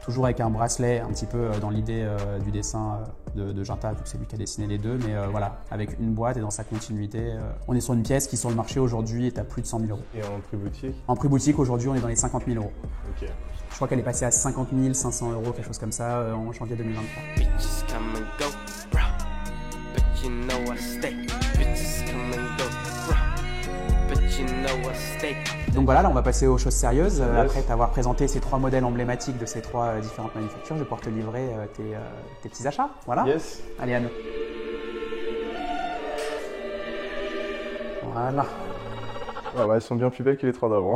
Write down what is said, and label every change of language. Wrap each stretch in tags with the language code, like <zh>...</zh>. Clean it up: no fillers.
<fr>Toujours avec un bracelet, un petit peu dans l'idée du dessin de Ginta, vu que c'est lui qui a dessiné les deux, mais voilà, avec une boîte et dans sa continuité. On est sur une pièce qui, sur le marché aujourd'hui, est à plus de 100 000 euros. Et en prix boutique? En prix boutique, aujourd'hui, on est dans les 50 000 euros. Ok. Je crois qu'elle est passée à 50 500 euros, quelque chose comme ça, en janvier 2023.</fr> <en>You know I stay. Bitches come and go, but you know I stay.</en> <fr>Donc voilà, là on va passer aux choses sérieuses. Après t'avoir présenté ces 3 modèles emblématiques de ces 3 différentes manufactures, je vais pouvoir te livrer tes petits achats. Voilà.</fr> <en>Yes.</en> <fr>Allez Anne. Voilà. Ah ouais, elles sont bien plus belles que les 3 d'avant.</fr>